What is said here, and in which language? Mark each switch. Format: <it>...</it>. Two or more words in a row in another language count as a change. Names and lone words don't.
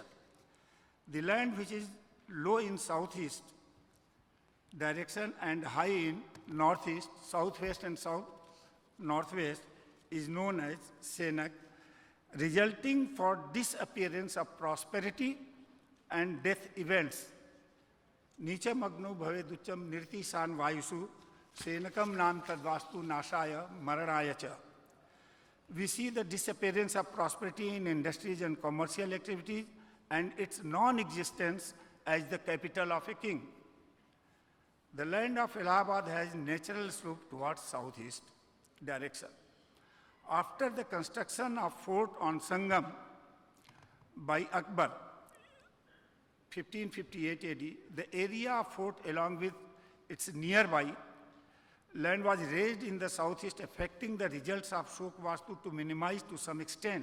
<en>The land which is low in southeast direction and high in northeast, southwest and south-northwest is known as Senak, resulting for disappearance of prosperity and death events.</en> <sa>Nicham agno bhaveducham nirtisan vayusu senakam nam tadvastu nashaya maranaya cha.</sa> <en>We see the disappearance of prosperity in industries and commercial activities and its non-existence as the capital of a king. The land of Allahabad has natural slope towards southeast direction. After the construction of fort on Sangam by Akbar, 1558 AD, the area of fort along with its nearby land was raised in the southeast, affecting the results of Shok Vastu to minimize to some extent.</en>